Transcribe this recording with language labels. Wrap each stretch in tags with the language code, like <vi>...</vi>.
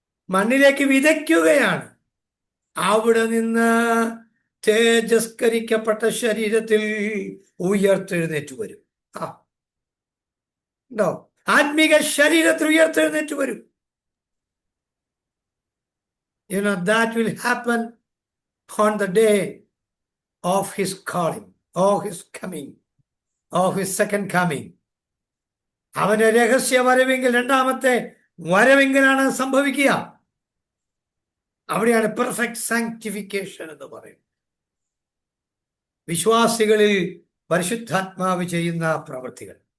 <ml>മണ്ണിലേക്ക് വിതയ്ക്കുകയാണ്. അവിടെ നിന്ന് തേജസ്കരിക്കപ്പെട്ട ശരീരത്തിൽ ഉയർത്തെഴുന്നേറ്റ് വരും. ഉണ്ടോ? ആത്മീക ശരീരത്തിൽ ഉയർത്തെഴുന്നേറ്റ് വരും.</ml> <en>That will happen on the day of his calling, of his coming, of his second coming.</en> <ml>അവന്റെ രഹസ്യ വരവെങ്കിൽ, രണ്ടാമത്തെ വരവെങ്കിലാണ് സംഭവിക്കുക. അവിടെയാണ് പെർഫെക്റ്റ് സാങ്ക്ടിഫിക്കേഷൻ എന്ന് പറയും. വിശ്വാസികളിൽ പരിശുദ്ധാത്മാവ് ചെയ്യുന്ന പ്രവൃത്തികൾ.</ml>